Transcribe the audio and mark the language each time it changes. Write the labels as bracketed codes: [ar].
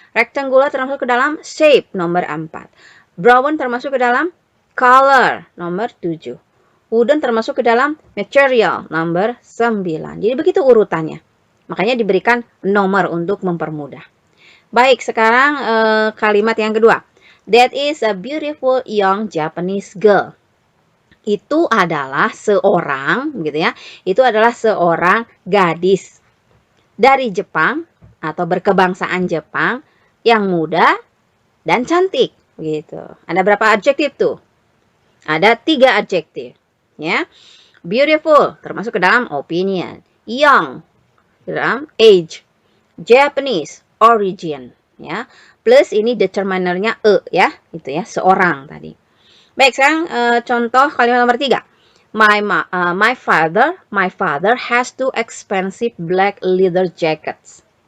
[id] Rectangular termasuk ke dalam shape nomor 4. Brown termasuk ke dalam color nomor 7. Wooden termasuk ke dalam material nomor 9. Jadi begitu urutannya. Makanya diberikan nomor untuk mempermudah. Baik, sekarang kalimat yang kedua. [en] That is a beautiful young Japanese girl. [id] Itu adalah seorang, gitu ya. Itu adalah seorang gadis dari Jepang atau berkebangsaan Jepang yang muda dan cantik, gitu. Ada berapa adjektif tuh? Ada 3 adjektif, ya. Beautiful termasuk ke dalam opinion, young dalam age, Japanese origin ya. Plus ini determinernya ya, itu ya, seorang tadi. Baik, sekarang contoh kalimat nomor 3. [en] My father has 2 expensive black leather jackets.